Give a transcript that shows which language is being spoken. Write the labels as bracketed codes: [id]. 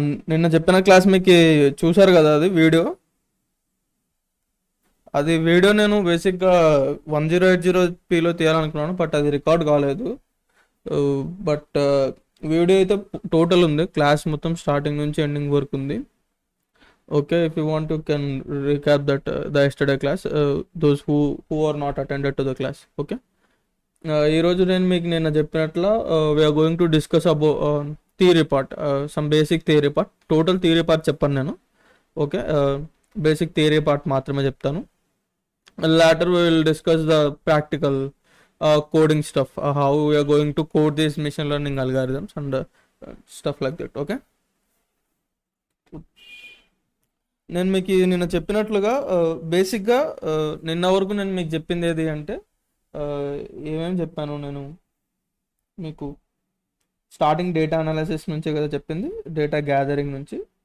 [te] నిన్న చెప్పిన క్లాస్ మీకు చూశారు కదా, అది వీడియో. అది వీడియో నేను బేసిక్గా 1080pలో తీయాలనుకున్నాను, బట్ అది రికార్డ్ కాలేదు. బట్ వీడియో అయితే టోటల్ ఉంది, క్లాస్ మొత్తం స్టార్టింగ్ నుంచి ఎండింగ్ వరకు ఉంది. [en] Okay, if you want to can recap that the yesterday class, those who are not attended to the class. Okay, [te] ఈరోజు నేను మీకు నిన్న చెప్పినట్లా [en] We are going to discuss about theory part, some basic theory part. [te] Total theory part చెప్పాను నేను. Okay, basic theory part మాత్రమే చెప్తాను. [en] Later we will discuss the practical coding stuff, how we are going to code these machine learning algorithms and stuff like that. [te] Okay, నేను మీకు నిన్న చెప్పినట్లుగా బేసిక్గా నిన్న వరకు నేను మీకు చెప్పింది ఏది అంటే, ఏమేమి చెప్పాను నేను మీకు. స్టార్టింగ్ డేటా అనాలిసిస్ నుంచే కదా చెప్పింది, డేటా గ్యాదరింగ్ నుంచి.